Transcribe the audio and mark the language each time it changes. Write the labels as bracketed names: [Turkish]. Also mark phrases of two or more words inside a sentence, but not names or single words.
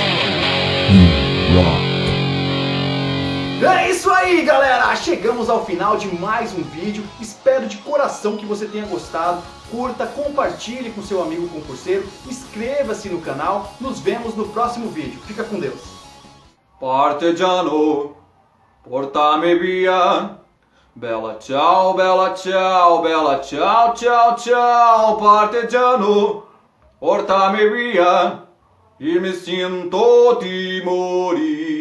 [Portuguese] É isso aí, galera! Chegamos ao final de mais um vídeo. Espero de coração que você tenha gostado. Curta, compartilhe com seu amigo concurseiro, inscreva-se no canal. Nos vemos no próximo vídeo. Fica com Deus. [Italian] Partigiano, portami via Bella ciao, bella ciao, ciao, ciao, partigiano, portami via, e me sinto di morire.